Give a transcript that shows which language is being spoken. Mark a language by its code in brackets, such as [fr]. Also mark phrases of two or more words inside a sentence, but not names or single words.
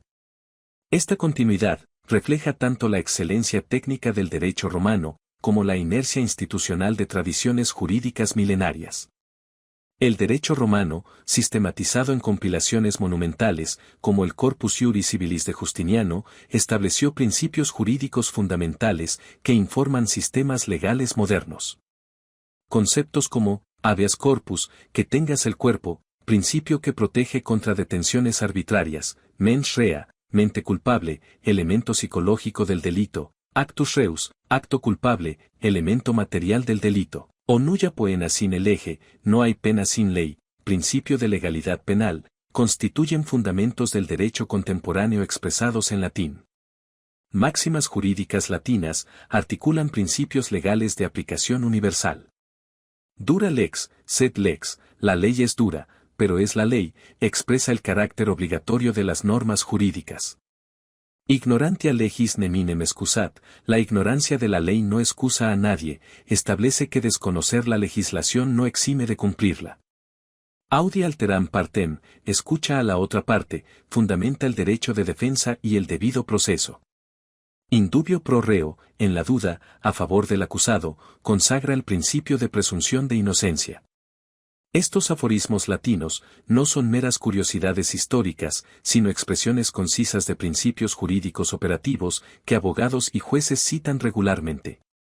[es] Esta continuidad refleja tanto la excelencia técnica del derecho romano, como la inercia institucional de tradiciones jurídicas milenarias. El derecho romano, sistematizado en compilaciones monumentales, como el Corpus Juris Civilis de Justiniano, estableció principios jurídicos fundamentales que informan sistemas legales modernos. Conceptos como [la] habeas corpus, [es] que tengas el cuerpo, principio que protege contra detenciones arbitrarias; [la] mens rea, [es] mente culpable, elemento psicológico del delito; [la] actus reus, [es] acto culpable, elemento material del delito; o [la] nulla poena sine lege, [es] no hay pena sin ley, principio de legalidad penal, constituyen fundamentos del derecho contemporáneo expresados en latín. Máximas jurídicas latinas articulan principios legales de aplicación universal. [la] Dura lex, sed lex, [es] la ley es dura, pero es la ley, expresa el carácter obligatorio de las normas jurídicas. [la] Ignorantia legis neminem excusat, [es] la ignorancia de la ley no excusa a nadie, establece que desconocer la legislación no exime de cumplirla. [la] Audi alteram partem, [es] escucha a la otra parte, fundamenta el derecho de defensa y el debido proceso. [la] Indubio pro reo, [es] en la duda, a favor del acusado, consagra el principio de presunción de inocencia. Estos aforismos latinos no son meras curiosidades históricas, sino expresiones concisas de principios jurídicos operativos que abogados y jueces citan regularmente.